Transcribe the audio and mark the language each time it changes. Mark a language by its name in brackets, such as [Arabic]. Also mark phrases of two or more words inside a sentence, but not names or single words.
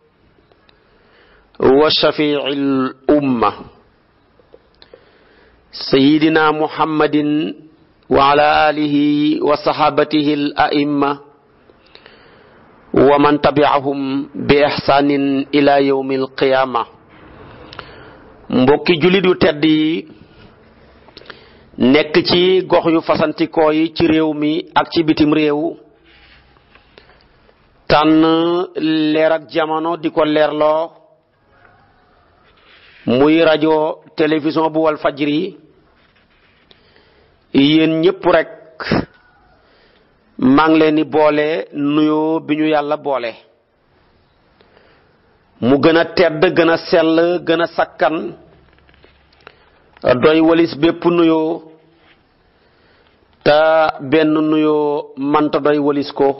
[Arabic] وشفيع الأمة سيدنا محمد وعلى آله وصحابته الأئمة ومن تبعهم بإحسان إلى يوم القيامة. [Wolof] Mbokki jullit yu tedd yi nekk ci gox yu fasantikoo yi ci réew mi ak ci bitim réew, tànn leer ak jamono di ko leerloo muy rajo télévision bu wal fajri, yéen ñépp rek maa ngi leen di boole nuyoo bi ñu yàlla boole mu gën a tedd gën a sell gën a sakkan doy walis bépp nuyoo te benn nuyoo manta doy walis ko.